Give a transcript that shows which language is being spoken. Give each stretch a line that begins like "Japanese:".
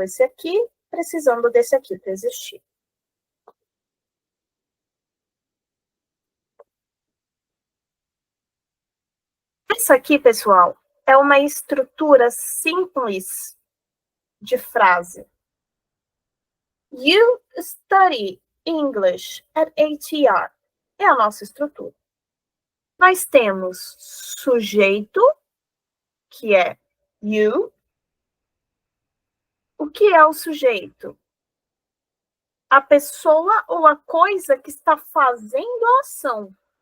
Portuguese: Esse aqui, precisando desse aqui para existir. Isso aqui, pessoal, é uma estrutura simples de frase.
English: You study English at ATR.
Portuguese: É a nossa estrutura. Nós temos sujeito, que é you. O que é o sujeito? A pessoa ou a coisa que está fazendo a ação.